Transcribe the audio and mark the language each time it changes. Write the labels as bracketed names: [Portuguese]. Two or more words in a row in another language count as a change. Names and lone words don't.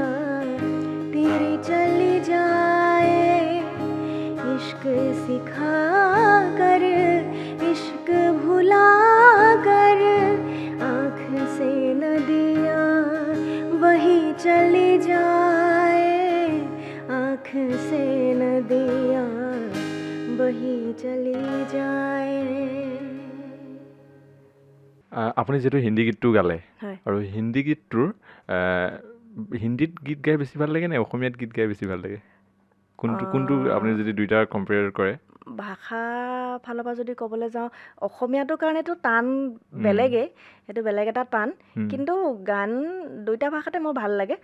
[Hindi] तेरी चली जाए, इश्क सिखा कर इश्क भुला कर, आँख से नदिया वही चली जाए, आँख से नदिया वही चली जाए। [Assamese] আপুনি যিহেতু হিন্দী গীতটো গালে, আৰু হিন্দী গীতটোৰ হিন্দীত গীত গাই বেছি ভাল লাগে নে অসমীয়াত গীত গাই বেছি ভাল লাগে? কোনটো আপুনি যদি দুইটা কম্পেয়াৰ কৰে? ভাষা ফালৰ পৰা যদি ক'বলৈ যাওঁ, অসমীয়াটোৰ কাৰণেতো টান বেলেগেই, সেইটো বেলেগ এটা টান, কিন্তু গান দুইটা ভাষাতে মোৰ ভাল লাগে।